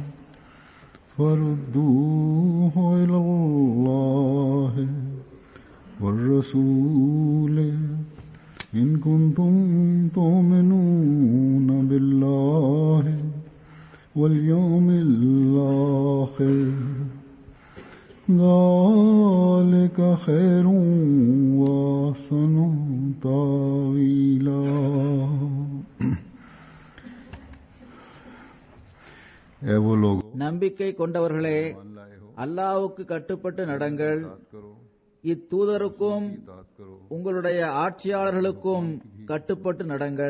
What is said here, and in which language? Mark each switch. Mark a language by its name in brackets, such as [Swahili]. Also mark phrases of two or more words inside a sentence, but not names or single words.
[Arabic] فردوه إلى الله والرسول إن كنتم تؤمنون بالله واليوم الآخر ذلك خير وأحسن تأويلا. [Tamil] நம்பிக்கை கொண்டவர்களே, அல்லாஹ்வுக்கு கட்டுப்பட்டு நடங்கள். இத்தூதருக்கும் உங்களுடைய ஆட்சியாளர்களுக்கும் கட்டுப்பட்டு நடங்கள்.